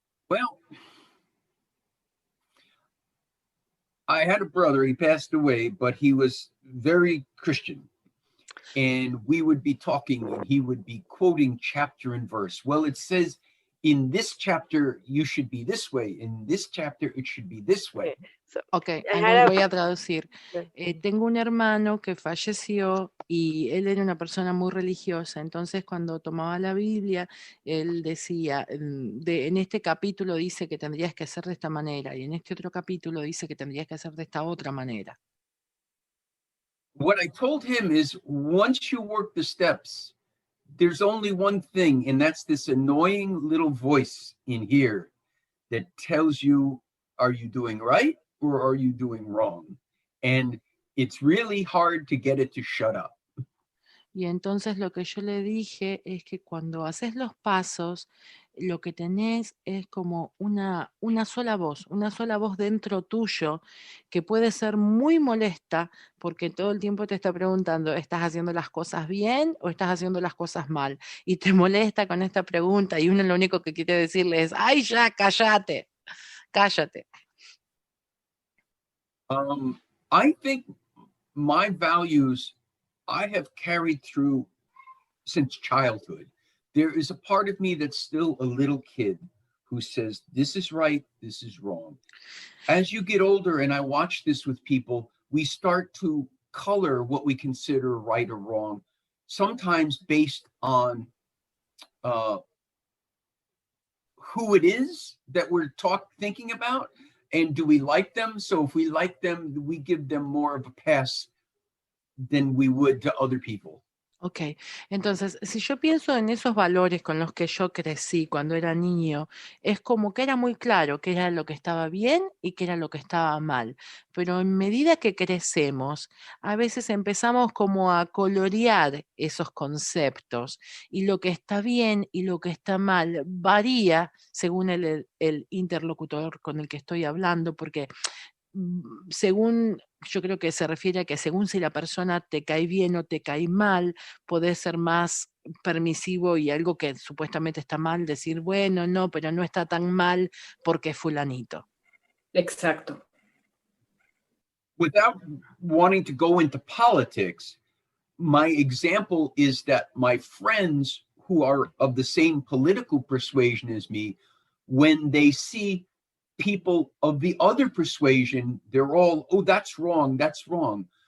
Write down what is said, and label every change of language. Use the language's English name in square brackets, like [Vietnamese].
[English] Well, I had a brother, he passed away, but he was very Christian. And we would be talking and he would be quoting chapter and verse. Well, it says in this chapter, you should be this way. In this chapter, it should be this way. [Spanish] Ok, voy a traducir. Tengo un hermano que falleció y él era una persona muy religiosa, entonces cuando tomaba la Biblia, él decía, en este capítulo dice que tendrías que hacer de esta manera y en este otro capítulo dice que tendrías que hacer de esta otra manera. [English] What I told him is, once you work the steps, there's only one thing, and that's this annoying little voice in here that tells you, are you doing right or are you doing wrong? And it's really hard to get it to shut up. [Spanish] Y entonces lo que yo le dije es que cuando haces los pasos, lo que tenés es como una sola voz dentro tuyo que puede ser muy molesta porque todo el tiempo te está preguntando, ¿estás haciendo las cosas bien o estás haciendo las cosas mal? Y te molesta con esta pregunta y uno lo único que quiere decirle es, ¡ay ya, cállate! Cállate. [English] I think my values I have carried through since childhood. There is a part of me that's still a little kid who says, this is right, this is wrong. As you get older, and I watch this with people, we start to color what we consider right or wrong, sometimes based on who it is that we're thinking about, and do we like them? So if we like them, we give them more of a pass than we would to other people. [Spanish] Ok, entonces, si yo pienso en esos valores con los que yo crecí cuando era niño, es como que era muy claro qué era lo que estaba bien y qué era lo que estaba mal. Pero en medida que crecemos, a veces empezamos como a colorear esos conceptos y lo que está bien y lo que está mal varía según el interlocutor con el que estoy hablando, porque según, yo creo que se refiere a que según si la persona te cae bien o te cae mal, podés ser más permisivo y algo que supuestamente está mal, decir, bueno, no, pero no está tan mal porque es fulanito. Exacto. [English] Without wanting to go into politics, my example is that my friends who are of the same political persuasion as me, when they see people of the other persuasion, they're all, oh, that's wrong, that's wrong.